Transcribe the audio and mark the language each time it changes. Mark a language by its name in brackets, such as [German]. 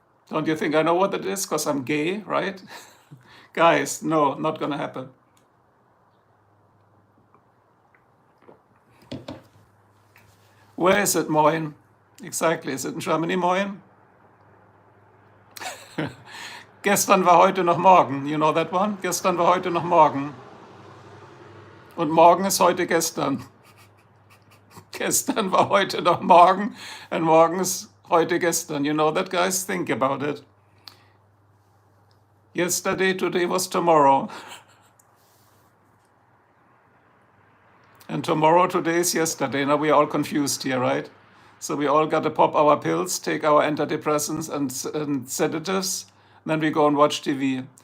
[English] Don't you think I know what it is? Because I'm gay, right? Guys, no, not gonna happen. Where is it, Moin? Exactly, is it in Germany, Moin? [German] Gestern war heute noch morgen. [English] You know that one? [German] Gestern war heute noch morgen. Und morgen ist heute gestern. Gestern war heute noch morgen. And morgen ist heute gestern. [English] You know that, guys? Think about it. Yesterday, today was tomorrow. And tomorrow, today is yesterday. Now we are all confused here, right? So we all got to pop our pills, take our antidepressants and sedatives, and then we go and watch TV.